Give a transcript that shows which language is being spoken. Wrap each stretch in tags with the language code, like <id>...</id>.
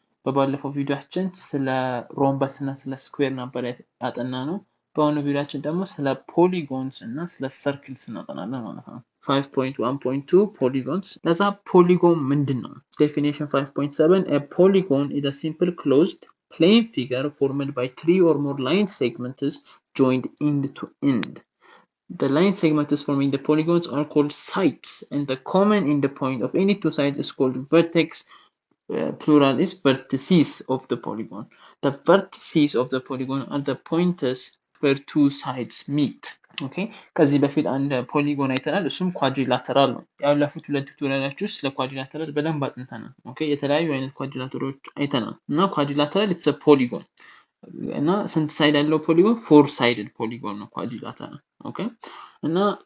<am>በባለፈው ቪዲዮአችን ስለ ሮምበስ እና ስለ ስኩዌር ነበር ያጠናነው በአሁኑ ቪዲዮአችን ደግሞ ስለ ፖሊጎንስ እና ስለ ሰርክልስ እናጠናለን ማለት ነው</am> <en>5.1.2 polygons ለዛ polygon ምንድነው definition 5.7 a polygon is a simple closed plane figure formed by three or more line segments joined end to end. The line segments forming the polygons are called sides, and the common endpoint of any two sides is called vertex. Plural is vertices of the polygon. The vertices of the polygon are the pointers where two sides meet.</en> <am>Okay, ከዚህ በፊት አንድ ፖሊጎን አይተናል እሱም ኳድሪላተራል ነው ያለፉት ሁለት ቱቶሪያሎች ውስጥ ለኳድሪላተራል በደንብ አጥንተናል ኦኬ የተለያዩ አይነት ኳድሪላተሮች አይተናል እና ኳድሪላተራል</am> <en>it's a polygon</en> <am>እና ስንት ሳይድ ያለው ፖሊጎን ፎር ሳይድድ ፖሊጎን ነው ኳድሪላተራል ኦኬ እና</am>